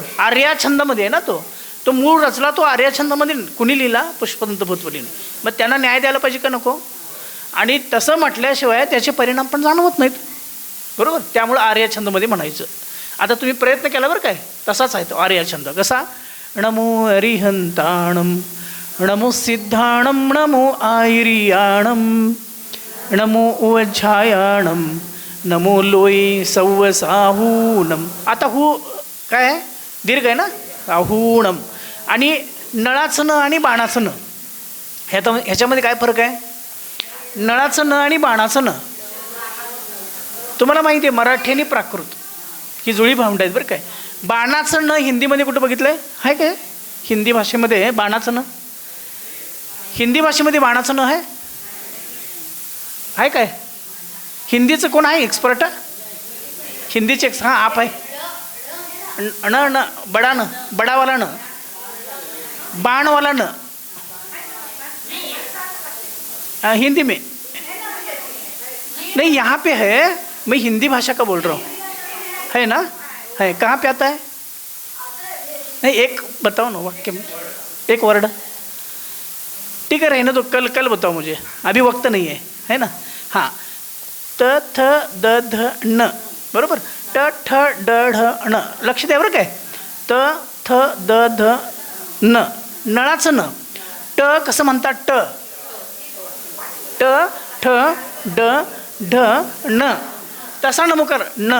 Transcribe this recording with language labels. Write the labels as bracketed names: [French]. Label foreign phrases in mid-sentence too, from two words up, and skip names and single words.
[Marathi] आर्याछंदमध्ये आहे ना तो मूळ रचला तो आर्याछंदमध्ये कुणी लिहिला? पुष्पदंत भूतवलीने. मग त्यांना न्याय द्यायला पाहिजे का नको? आणि तसं म्हटल्याशिवाय त्याचे परिणाम पण जाणवत नाहीत, बरोबर. त्यामुळं आर्याछंदमध्ये म्हणायचं. आता तुम्ही प्रयत्न केला बरं काय, तसाच आहे तो आर्याछंद. कसा? [Prakrit languages] नमो हरिहंताणम, नमो सिद्धाणम, नमो आयरियाणम, नमो उज्जायाणम, नमो लोई सव्वसाहूनम. [Marathi] आता हू काय दीर्घ आहे ना, आहूणम. आणि नळाचं न आणि बाणाचं न, ह्याच्यामध्ये काय फरक आहे? नळाचं न आणि बाणाचं न तुम्हाला माहिती आहे, मराठी आणि प्राकृत ही जुळी भावंड आहेत बरं काय. बाणाचं न हिंदीमध्ये कुठं बघितलं आहे काय? हिंदी भाषेमध्ये बाणाचं न, हिंदी भाषेमध्ये बाणाचं न आहे काय? हिंदीचं कोण आहे एक्सपर्ट? हिंदीचे हां आप आहे. न बडा न, बडावाला न, बाणवाला न, [Hindi] हिंदी में नहीं, यहाँ पे है. मैं हिंदी भाषा का बोल रहा हूँ, है ना? है, कहाँ पे आता है? नहीं, एक बताओ ना वाक्य में, एक वर्ड. ठीक है, रहने दो, कल बताओ मुझे, अभी वक्त नहीं है ना. [Marathi] हाँ, त थ द ध न, बरोबर. ट ठ ड ढ ण, लक्ष द्या बरं काय. त थ द ध न, नळाचं न. ट कसं म्हणतात? ट ठ ड ढ न, तसा नमोकार न.